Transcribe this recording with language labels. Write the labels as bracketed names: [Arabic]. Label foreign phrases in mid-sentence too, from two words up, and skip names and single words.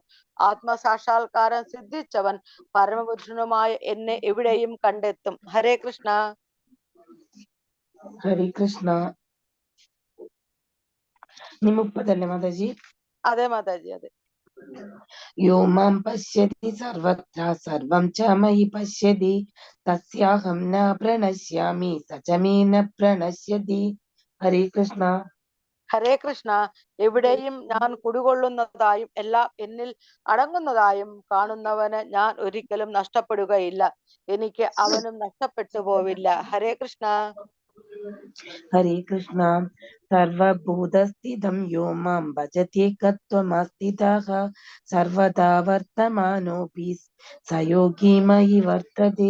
[Malayalam] ആത്മസാക്ഷാത്കാരം സിദ്ധിച്ചവൻ പരമപുരുഷനുമായ എന്നെ എവിടെയും കണ്ടെത്തും. ഹരേ കൃഷ്ണ. ഹരേ കൃഷ്ണ. 30 മാതാജി. അതെ മാതാജി, അതെ. [Sanskrit] यो मां पश्यति सर्वत्र सर्वं च मयि पश्यति तस्याहं न प्रणश्यामि स च मे न प्रणश्यति. [Malayalam] ഹരേ കൃഷ്ണ. ഹരേ കൃഷ്ണ. എവിടെയും ഞാൻ കുടികൊള്ളുന്നതായും എല്ലാം എന്നിൽ അടങ്ങുന്നതായും കാണുന്നവന് ഞാൻ ഒരിക്കലും നഷ്ടപ്പെടുകയില്ല. എനിക്ക് അവനും നഷ്ടപ്പെട്ടു പോവില്ല. ഹരേ കൃഷ്ണ. ഹരേ കൃഷ്ണ. [Sanskrit] सर्वभूतस्थितं यो मां भजतेकत्वमास्थितः सर्वदा वर्तमानोपि स योगी मयि वर्तते.